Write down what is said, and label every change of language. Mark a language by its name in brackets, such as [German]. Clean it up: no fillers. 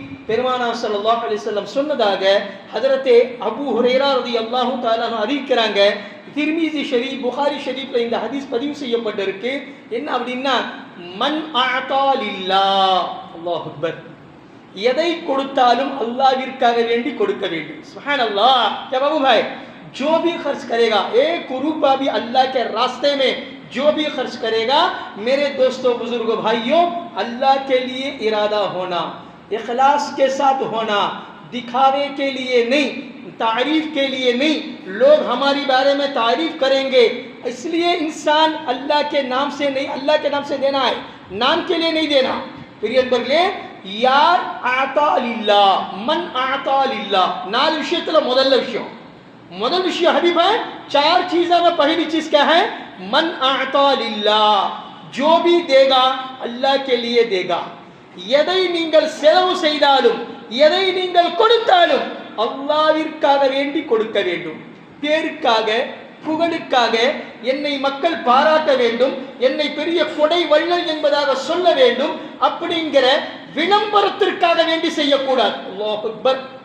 [Tamil] பெருமானார் ஸல்லல்லாஹு அலைஹி வஸல்லம் சொன்னதாக ஹஜரத்தே அபூ ஹுரைரா ரலியல்லாஹு தஆலா அன்ஹு அறிவிக்கிறாங்க. திர்மிஸி ஷரீஃப், புகாரி ஷரீஃப்ல இந்த ஹதீஸ் பதிவு செய்யப்பட்டிருக்கு. என்ன அப்படின்னா, மன் அஅதா லில்லாஹ், அல்லாஹ் அக்பர், எதை கொடுத்தாலும் அல்லாஹ்விற்காக வேண்டி கொடுக்க வேண்டும். சுப்ஹானல்லாஹ். [Hindi] क्या बाबू भाई, जो भी खर्च करेगा, एक रुपया भी अल्लाह के रास्ते में जो भी खर्च करेगा, मेरे दोस्तों बुजुर्गों भाइयों, अल्लाह के लिए इरादा होना, इखलास के साथ होना, दिखावे के लिए नहीं, तारीफ के लिए नहीं। लोग हमारी बारे में तारीफ करेंगे इसलिए इंसान अल्लाह के नाम से नहीं, अल्लाह के नाम से देना है, नाम के लिए नहीं देना. [Tamil] பிரியன்பர்களே, யார் ஆதா லில்லாஹ், மன் ஆதா லில்லாஹ், 4 விஷயத்துல முதல் விஷயம் [Hindi] हबीब है, 4 चीज़ों में पहली चीज क्या है, मन आता लिल्लाह, जो भी देगा अल्लाह के लिए देगा. [Tamil] எதை நீங்கள் செலவு செய்தாலும், எதை நீங்கள் கொடுத்தாலும் அல்லாஹ்விற்காக வேண்டி கொடுக்க வேண்டும். பேருக்காக, புகழுக்காக, என்னை மக்கள் பாராட்ட வேண்டும், என்னை பெரிய கொடை வள்ளல் என்பதாக சொல்ல வேண்டும் அப்படிங்கிற விளம்பரத்திற்காக வேண்டி செய்யக்கூடாது. அல்லாஹ் அக்பர்.